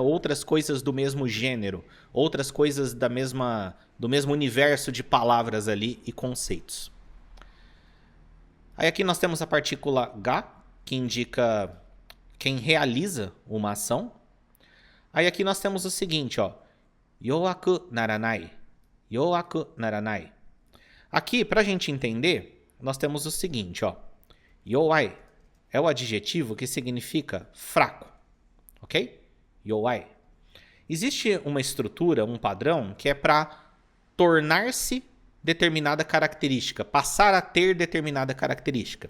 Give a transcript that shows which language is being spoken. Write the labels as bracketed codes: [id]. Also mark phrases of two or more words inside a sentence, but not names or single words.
[pt] Outras coisas do mesmo gênero, outras coisas do mesmo universo de palavras ali e conceitos. Aí aqui nós temos a partícula ga, que indica quem realiza uma ação. Aí aqui nós temos o seguinte, ó, [ja] 弱くならない、弱くならない. [pt] Aqui, para a gente entender, nós temos o seguinte, ó, yowai é o adjetivo que significa fraco, ok? Yowai. Existe uma estrutura, um padrão, que é para tornar-se determinada característica, passar a ter determinada característica.